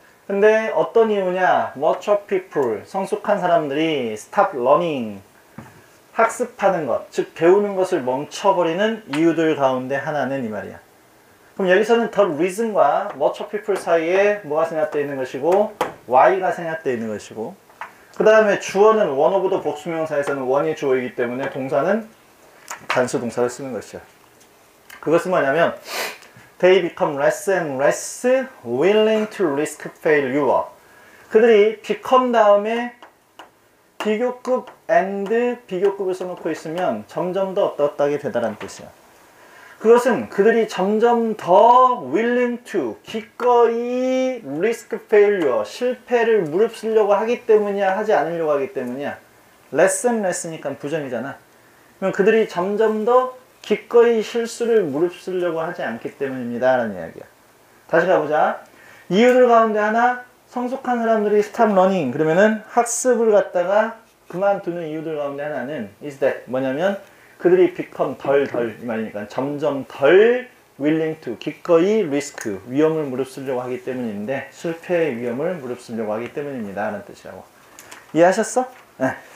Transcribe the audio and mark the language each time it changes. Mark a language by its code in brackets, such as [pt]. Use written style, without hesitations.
[ko] 근데 어떤 이유냐? [en] Much of people, [ko] 성숙한 사람들이 [en] stop learning, [ko] 학습하는 것, 즉 배우는 것을 멈춰버리는 이유들 가운데 하나는 이 말이야. 그럼 여기서는 [en] the reason [ko] 과 [en] much of people [ko] 사이에 뭐가 생략되어 있는 것이고 why가 생략되어 있는 것이고, 그 다음에 주어는 [en] one of the [ko] 복수명사에서는 one이 주어이기 때문에 동사는 단수 동사를 쓰는 것이야. 그것은 뭐냐면 [en] they become less and less willing to risk failure. [ko] 그들이 become 다음에 비교급 and 비교급을 써놓고 있으면 점점 더 어떻다게 되다라는 뜻이야. 그것은 그들이 점점 더 [en] willing to, [ko] 기꺼이 [en] risk failure, [ko] 실패를 무릅쓰려고 하기 때문이야, 하지 않으려고 하기 때문이야. [en] less and less [ko] 니까 부정이잖아. 그럼 그들이 점점 더 기꺼이 실수를 무릅쓰려고 하지 않기 때문입니다 라는 이야기야. 다시 가보자. 이유들 가운데 하나, 성숙한 사람들이 [en] stop learning, [ko] 그러면은 학습을 갖다가 그만두는 이유들 가운데 하나는 is that, 뭐냐면 그들이 become 덜 이 말이니까 점점 덜 [en] willing to, [ko] 기꺼이 risk, 위험을 무릅쓰려고 하기 때문인데 실패의 위험을 무릅쓰려고 하기 때문입니다 라는 뜻이라고. 이해하셨어? 네.